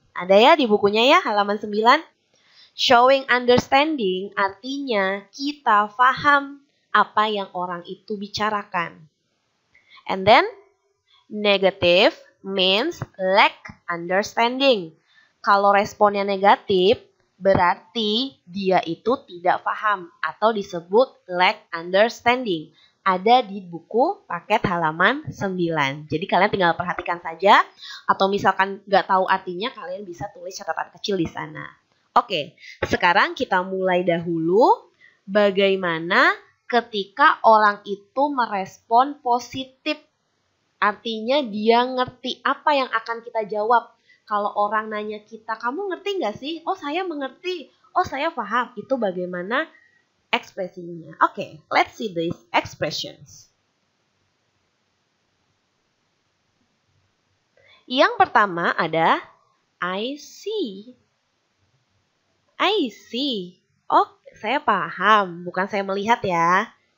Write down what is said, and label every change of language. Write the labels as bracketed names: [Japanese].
[Indonesian] Ada ya di bukunya ya, halaman 9. Showing understanding artinya kita paham apa yang orang itu bicarakan. [English] And then, negative means lack understanding. [Indonesian] Kalau responnya negatif, berarti dia itu tidak paham atau disebut lack understanding. Ada di buku paket halaman 9. Jadi kalian tinggal perhatikan saja, atau misalkan nggak tahu artinya, kalian bisa tulis catatan kecil di sana. Oke, sekarang kita mulai dahulu bagaimana ketika orang itu merespon positif. Artinya dia ngerti apa yang akan kita jawab. Kalau orang nanya kita, kamu ngerti nggak sih? Oh, saya mengerti. Oh, saya paham. Itu bagaimana ekspresinya. [English] Oke, let's see these expressions. [Indonesian] Yang pertama ada [English] I see. I see. [Indonesian] Oh, saya paham. Bukan saya melihat ya.